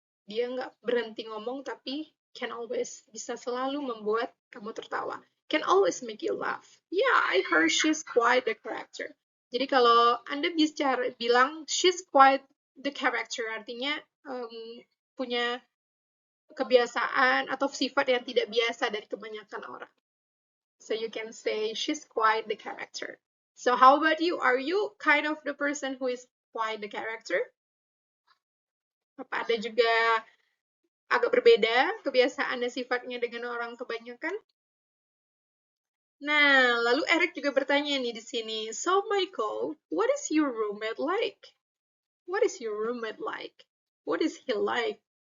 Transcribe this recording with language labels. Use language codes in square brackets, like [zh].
[id] Dia nggak berhenti ngomong tapi [en] can always, [id] bisa selalu membuat kamu tertawa. [en] Can always make you laugh. Yeah, I heard she's quite the character. [id] Jadi kalau Anda bilang [en] she's quite the character, [id] artinya punya kebiasaan atau sifat yang tidak biasa dari kebanyakan orang. [en] So you can say she's quite the character. So how about you? Are you kind of the person who is quite the character? [id] Apa ada juga agak berbeda kebiasaan dan sifatnya dengan orang kebanyakan? Nah, lalu Eric juga bertanya nih di sini. [en] So Michael, what is your roommate like? What is your roommate like? What is he like?